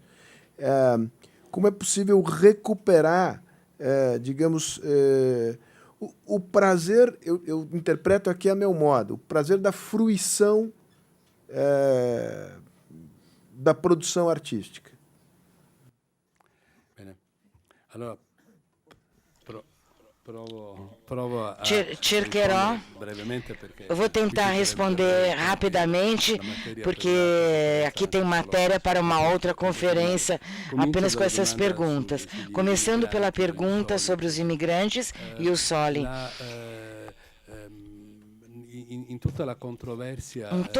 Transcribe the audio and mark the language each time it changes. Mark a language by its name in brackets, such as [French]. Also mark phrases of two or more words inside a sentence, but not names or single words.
[Portuguese] Como é possível recuperar, digamos, o prazer, eu interpreto aqui a meu modo, o prazer da fruição da produção artística. [Italian] Bene. Allora, provo a cercherò. brevemente perché [Portuguese] Eu vou tentar responder rapidamente, porque aqui tem matéria para uma outra conferência apenas com essas perguntas. Começando pela pergunta sobre os imigrantes e o Soli. Em toda a controvérsia